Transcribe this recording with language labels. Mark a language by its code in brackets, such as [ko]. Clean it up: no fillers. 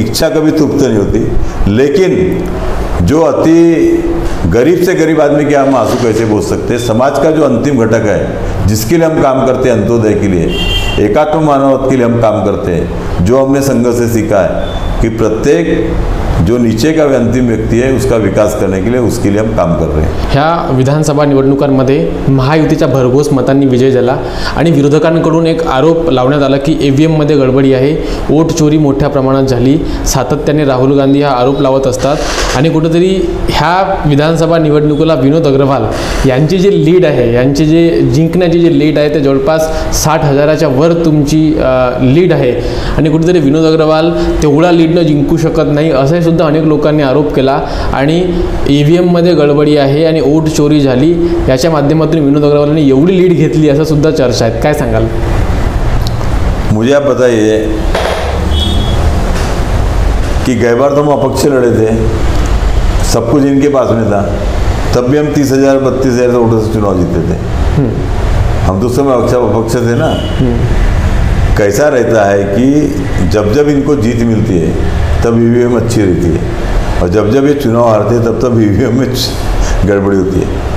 [hi] इच्छा कभी तृप्त नहीं होती. लेकिन जो अति गरीब से गरीब आदमी के हम आंसू कैसे बोझ सकते हैं. समाज का जो अंतिम घटक है जिसके लिए हम काम करते हैं, अंत्योदय के लिए, एकात्म मानवता के लिए हम काम करते हैं, जो हमने संघ से सीखा है कि प्रत्येक जो नीचे का अंतिम व्यक्ती आहे उसका विकास करने के लिए उसके लिए हम काम कर रहे हैं. [mr] ह्या विधानसभा निवडणुकांमध्ये महायुतीच्या भरघोस मतांनी विजय झाला आणि विरोधकांकडून एक आरोप लावण्यात आला की EVMमध्ये गडबडी आहे, वोट चोरी मोठ्या प्रमाणात झाली. सातत्याने राहुल गांधी हा आरोप लावत असतात आणि कुठेतरी ह्या विधानसभा निवडणुकीला विनोद अग्रवाल यांची जी लीड आहे, यांची जे जिंकण्याची जी लीड आहे ते जवळपास 60,000च्या वर तुमची लीड आहे. आणि कुठेतरी विनोद अग्रवाल तेवढा लीडनं जिंकू शकत नाही असं सुद्धा अनेक लोकांनी आरोप केला. आणि EVMमध्ये गडबडी आहे आणि वोट चोरी झाली याच्या माध्यमातून विनोद अग्रवालांनी एवढी लीड घेतली असं सुद्धा चर्चा आहेत. काय सांगाल? [hi] मुझे आप बताइए कि गई बार तो हम अपक्ष लड़े थे, सब कुछ इनके पास में था, तब भी हम 30,000-32,000 वोटों से चुनाव जीते थे. हम तो उस समय अपक्ष थे ना. कैसा रहता है कि जब जब इनको जीत मिलती है तब EVM अच्छी रहती है, और जब जब ये चुनाव हारते हैं तब तब EVM में गड़बड़ी होती है.